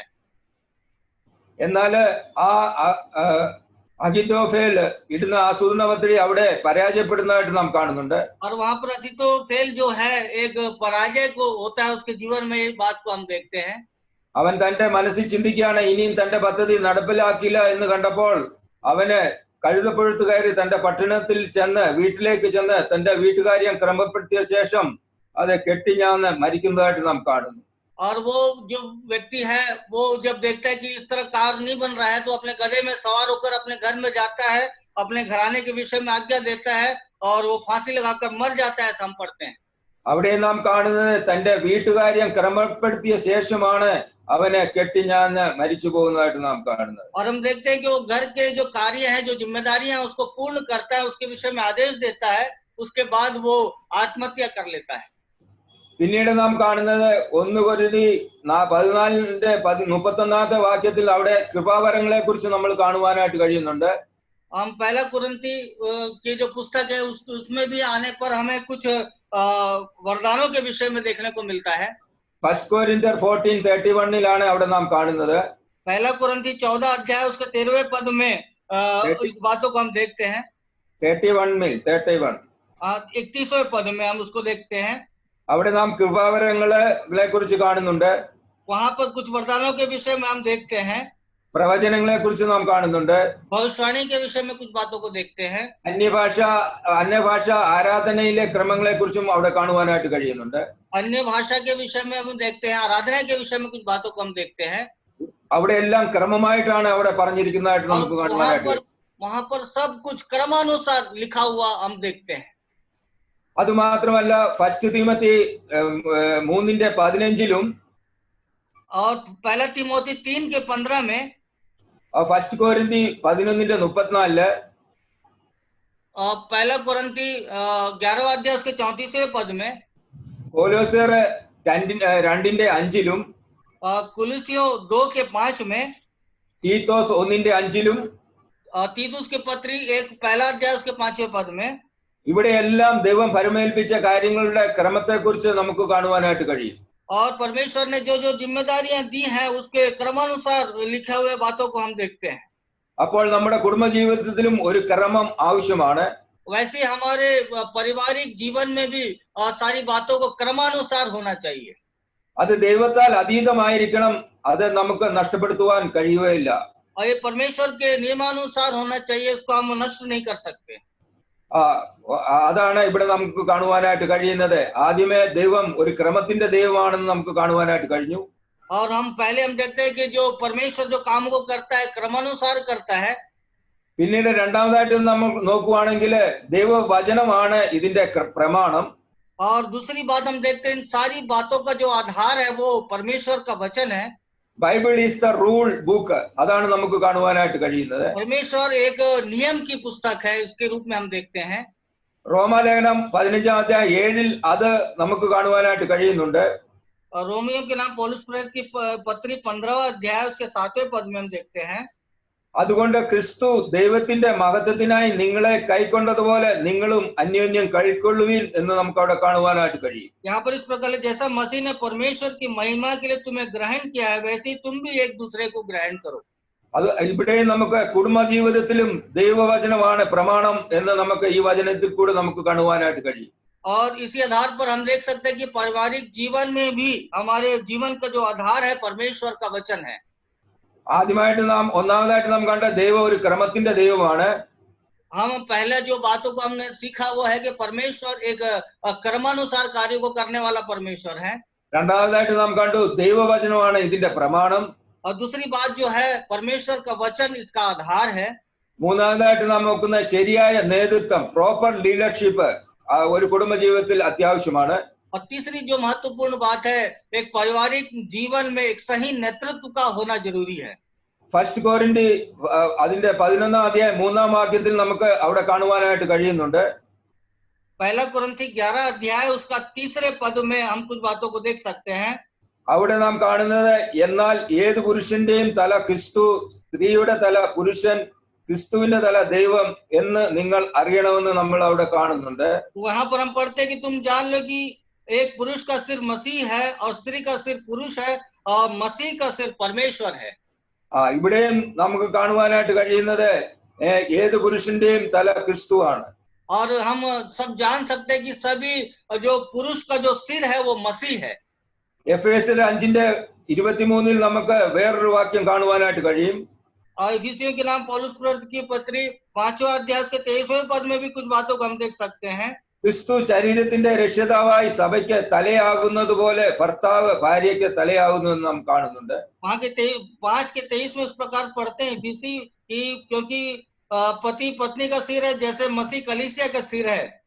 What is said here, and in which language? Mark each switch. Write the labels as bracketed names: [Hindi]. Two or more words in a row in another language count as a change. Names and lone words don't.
[Malayalam] എന്നാൽ അഖിലോഫേൽ ഇടുന്ന ആസൂത്രണ പദ്ധതി അവിടെ പരാജയപ്പെടുന്നതായിട്ട് നാം കാണുന്നുണ്ട്. [Hindi] और वहां पर अखिलोफेल जो है एक पराजय को होता है उसके जीवन में। इस बात को हम देखते हैं। [Malayalam] അവൻ തന്റെ മനസ്സിൽ ചിന്തിക്കുകയാണ്, ഇനിയും തന്റെ പദ്ധതി നടപ്പിലാക്കില്ല എന്ന് കണ്ടപ്പോൾ അവന് കഴുതപ്പുഴത്ത് കയറി തന്റെ പട്ടണത്തിൽ ചെന്ന് വീട്ടിലേക്ക് ചെന്ന് തന്റെ വീട്ടുകാര്യം ക്രമപ്പെടുത്തിയ ശേഷം അത് കെട്ടിഞ്ഞാന്ന് മരിക്കുന്നതായിട്ട് നാം കാണുന്നു. [Hindi] और वो जो व्यक्ति है, वो जब देखता है कि इस तरह कार्य नहीं बन रहा है, तो अपने गधे में सवार होकर अपने घर में जाता है, अपने घराने के विषय में आज्ञा देता है और वो फांसी लगाकर मर जाता है। हम पढ़ते हैं। [Malayalam] അവിടെ നാം കാണുന്നത് തന്റെ വീട്ടുകാര്യം ക്രമപ്പെടുത്തിയ ശേഷമാണ് അവനെ കെട്ടിഞ്ഞാന്ന് മരിച്ചു പോകുന്നതായിട്ട് നാം കാണുന്നത്. [Hindi] और हम देखते हैं कि वो घर के जो कार्य हैं, जो जिम्मेदारियां हैं, उसको पूर्ण करता है, उसके विषय में आदेश देता है, उसके बाद वो आत्महत्या कर लेता है। [Malayalam] പിന്നീട് നാം കാണുന്നത് 1 കൊരിന്തി 14-31 വാക്യത്തിൽ അവിടെ കൃപാവരങ്ങളെ കുറിച്ച് നമ്മൾ കാണുവാനായിട്ട് കഴിയുന്നുണ്ട്. [Hindi] हम पहला कुरिन्ती की जो पुस्तक है उसमें भी आने पर हमें कुछ वरदानों के विषय में देखने को मिलता है। [Malayalam] 1 Corinthians 14:31 അവിടെ നാം കാണുന്നത്. [Hindi] पहला कुरिन्ती 14 अध्याय उसके 13वें पद में इस बातों को हम देखते हैं. 31 31वें पद में हम उसको देखते हैं। [Malayalam] അവിടെ നാം കൃപാവരങ്ങളെ കുറിച്ച് കാണുന്നുണ്ട്, [Hindi] वहां पर कुछ वरदानों के विषय में हम देखते हैं, [Malayalam] പ്രവചനങ്ങളെ കുറിച്ച് നാം കാണുന്നുണ്ട്, [Hindi] भविष्यवाणी के विषय में कुछ बातों को देखते हैं, [Malayalam] അന്യഭാഷ ആരാധനയിലെ ക്രമങ്ങളെ കുറിച്ചും അവിടെ കാണുവാനായിട്ട് കഴിയുന്നുണ്ട്. [Hindi] अन्य भाषा के विषय में हम देखते हैं, आराधना के विषय में कुछ बातों को हम देखते हैं। [Malayalam] അവിടെ എല്ലാം ക്രമമായിട്ടാണ് അവിടെ പറഞ്ഞിരിക്കുന്നതായിട്ട് [Hindi] और [Malayalam] നമുക്ക് കാണുവാനായിട്ട്. [Hindi] वहां पर सब कुछ क्रमानुसार लिखा हुआ हम देखते हैं। [Malayalam] അതുമാത്രമല്ല ഫസ്റ്റ് തിമോത്തി 3:15 [Hindi] और पहला तिमोथी 3:15 में, [Malayalam] ഫസ്റ്റ് കൊരിന്തി 11:34 [Hindi] और पहला कुरिन्थी 11वां अध्याय उसके 34वें पद में, [Malayalam] കൊലോസ്യർ 2:5 [Hindi] कुलुसियों 2:5 में, [Malayalam] തീത്തോസ് 1:5 [Hindi] तीतुस के पत्री 1 पहला अध्याय उसके 5वें पद में, [Malayalam] ഇവിടെയെല്ലാം ദൈവം ഫലമേൽപ്പിച്ച കാര്യങ്ങളുടെ ക്രമത്തെ കുറിച്ച് നമുക്ക് കാണുവാനായിട്ട് കഴിയും. [Hindi] और परमेश्वर ने जो जो जिम्मेदारियां दी हैं उसके क्रमानुसार लिखे हुए बातों को हम देखते हैं। [Malayalam] അപ്പോൾ നമ്മുടെ കുടുംബജീവിതത്തിലും ഒരു ക്രമം ആവശ്യമാണ്. [Hindi] वैसे हमारे पारिवारिक जीवन में भी सारी बातों को क्रमानुसार होना चाहिए। [Malayalam] അത് ദൈവത്താൽ അതീതമായിരിക്കണം, അത് നമുക്ക് നഷ്ടപ്പെടുത്തുവാൻ കഴിയുകയില്ല. [Hindi] और ये परमेश्वर के नियमानुसार होना चाहिए, उसको हम नष्ट नहीं कर सकते। [Malayalam] അതാണ് ഇവിടെ നമുക്ക് കാണുവാനായിട്ട് കഴിയുന്നത്. ആദ്യമേ ദൈവം ഒരു ക്രമത്തിന്റെ ദൈവമാണെന്ന് നമുക്ക് കാണുവാനായിട്ട് കഴിഞ്ഞു. [Hindi] और हम पहले हम देखते हैं कि जो परमेश्वर जो काम को करता है क्रमानुसार करता है। [Malayalam] പിന്നീട് രണ്ടാമതായിട്ട് നമ്മൾ നോക്കുവാണെങ്കിൽ ദൈവവചനമാണ് ഇതിന്റെ പ്രമാണം. [Hindi] और दूसरी बात हम देखते हैं, इन सारी बातों का जो आधार है वो परमेश्वर का वचन है। [English] Bible is the rule book, [Malayalam] അതാണ് നമുക്ക് കാണുവാനായിട്ട് കഴിയുന്നത്. [Hindi] परमेश्वर एक नियम की पुस्तक है, इसके रूप में हम देखते हैं। [Malayalam] റോമാലേഖനം 15:7 അത് നമുക്ക് കാണുവാനായിട്ട് കഴിയുന്നുണ്ട്. [Hindi] और रोमियो के नाम पौलुस प्रेरित की पत्री 15वां अध्याय उसके 7वें पद में हम देखते हैं। [Malayalam] അതുകൊണ്ട് ക്രിസ്തു ദൈവത്തിന്റെ മഹത്വത്തിനായി നിങ്ങളെ കൈക്കൊണ്ടതുപോലെ നിങ്ങളും അന്യോന്യം കൈക്കൊള്ളുവിൻ എന്ന് നമുക്ക് അവിടെ കാണുവാനായിട്ട് കഴിയും. [Hindi] यहाँ पर इस प्रकार जैसा मसीह ने परमेश्वर की महिमा के लिए तुम्हें ग्रहण किया है, वैसे ही तुम भी एक दूसरे को ग्रहण करो। [Malayalam] അത് ഇവിടെ നമുക്ക് കുടുംബജീവിതത്തിലും ദൈവവചനമാണ് പ്രമാണം എന്ന് നമുക്ക് ഈ വചനത്തിൽ കൂടെ നമുക്ക് കാണുവാനായിട്ട് കഴിയും. [Hindi] और इसी आधार पर हम देख सकते हैं कि पारिवारिक जीवन में भी हमारे जीवन का जो आधार है परमेश्वर का वचन है। [Malayalam] ഒന്നാമതായിട്ട് നാം കണ്ട ദൈവം ഒരു ക്രമത്തിന്റെ ദൈവമാണ്. [Hindi] हम पहले जो बातों को हमने सीखा वो है कि परमेश्वर एक क्रमानुसार कार्यों को करने वाला परमेश्वर है। [Malayalam] രണ്ടാമതായിട്ട് നാം കണ്ടു ദൈവവചനമാണ് ഇതിന്റെ പ്രമാണം. [Hindi] और दूसरी बात जो है परमेश्वर का वचन इसका आधार है। [Malayalam] മൂന്നാമതായിട്ട് നാം നോക്കുന്ന ശരിയായ നേതൃത്വം, [English] proper leadership [Malayalam] ഒരു കുടുംബജീവിതത്തിൽ അത്യാവശ്യമാണ്. [Hindi] और तीसरी जो महत्वपूर्ण बात है, एक पारिवारिक जीवन में एक सही नेतृत्व का होना जरूरी है। [Malayalam] ഫസ്റ്റ് കൊരിന്തി അതിന്റെ 11-ാം അധ്യായം 3-ാം വാക്യത്തിൽ നമുക്ക് അവിടെ കാണുവാനായിട്ട് കഴിയുന്നുണ്ട്. [Hindi] पहला कुरिन्थी 11 अध्याय उसका 3रे पद में हम कुछ बातों को देख सकते हैं। [Malayalam] അവിടെ നാം കാണുന്നത് എന്നാൽ ഏത് പുരുഷന്റെയും തല ക്രിസ്തു, സ്ത്രീയുടെ തല പുരുഷൻ, ക്രിസ്തുവിന്റെ തല ദൈവം എന്ന് നിങ്ങൾ അറിയണമെന്ന് നമ്മൾ അവിടെ കാണുന്നുണ്ട്. [Hindi] वहां पर हम पढ़ते हैं कि तुम जान लो कि एक पुरुष का सिर मसीह है और स्त्री का सिर पुरुष है और मसीह का सिर परमेश्वर है। [Malayalam] ഇവിടെയും നമുക്ക് കാണുവാനായിട്ട് കഴിയുന്നത് ഏത് പുരുഷന്റെയും തല ക്രിസ്തു ആണ്. [Hindi] और हम सब जान सकते हैं कि सभी जो पुरुष का जो सिर है वो मसीह है। [Malayalam] എഫേസ്യർ 5:23 നമുക്ക് വേറൊരു വാക്യം കാണുവാനായിട്ട് കഴിയും. [Hindi] और इफिसियों के नाम पौलुस प्रेरित की पत्री 5वां अध्याय के 23वें पद में भी कुछ बातों को हम देख सकते हैं। [Malayalam] ക്രിസ്തു ശരീരത്തിന്റെ രക്ഷിതാവായി സഭയ്ക്ക് തലയാകുന്നത് പോലെ ഭർത്താവ് ഭാര്യയ്ക്ക് തലയാകുന്നു എന്ന് നാം കാണുന്നുണ്ട്. [Hindi] वहां के 5:23 में इस प्रकार पढ़ते हैं इफिसी की, क्योंकि पति पत्नी का सिर है जैसे मसीह कलीसिया का सिर है।